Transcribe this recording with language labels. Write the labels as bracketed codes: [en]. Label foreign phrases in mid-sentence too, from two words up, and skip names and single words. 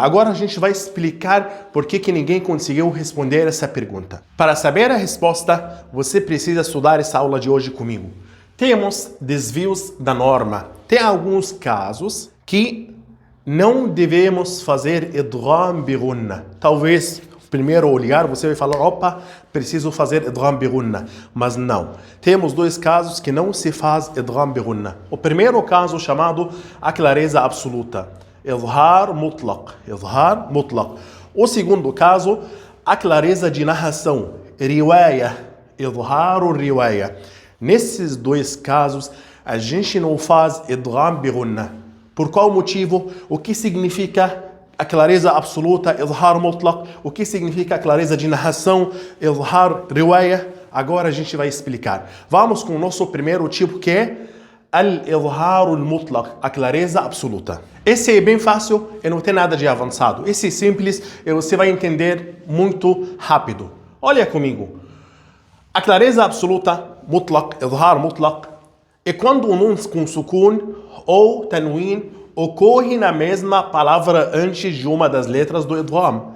[pt] Agora a gente vai explicar por que ninguém conseguiu responder essa pergunta. Para saber a resposta, você precisa estudar essa aula de hoje comigo. Temos desvios da norma. Tem alguns casos que não devemos fazer [ar] إدغام بغنة. [pt] Talvez, primeiro olhar, você vai falar, opa, preciso fazer [ar] إدغام بغنة. [pt] Mas não. Temos dois casos que não se faz [ar] إدغام بغنة. [pt] O primeiro caso chamado a clareza absoluta, [ar] إظهار مطلق. إظهار مطلق. [pt] O segundo caso, a clareza de narração, riwaya. [ar] إظهار رواية. [pt] Nesses dois casos, a gente não faz [ar] إدغام بغنة. [pt] Por qual motivo? O que significa a clareza absoluta, [ar] إظهار مطلق? [pt] O que significa a clareza de narração, [ar] إظهار رواية? [pt] Agora a gente vai explicar. Vamos com o nosso primeiro tipo, que é [ar] الإظهار المطلق, [pt] a clareza absoluta. Esse é bem fácil e não tem nada de avançado. Esse é simples e você vai entender muito rápido. Olha comigo. A clareza absoluta, mutlaq, [ar] إظهار مطلق, [pt] é quando o nun com sukun ou tanwin ocorre na mesma palavra antes de uma das letras do idgham.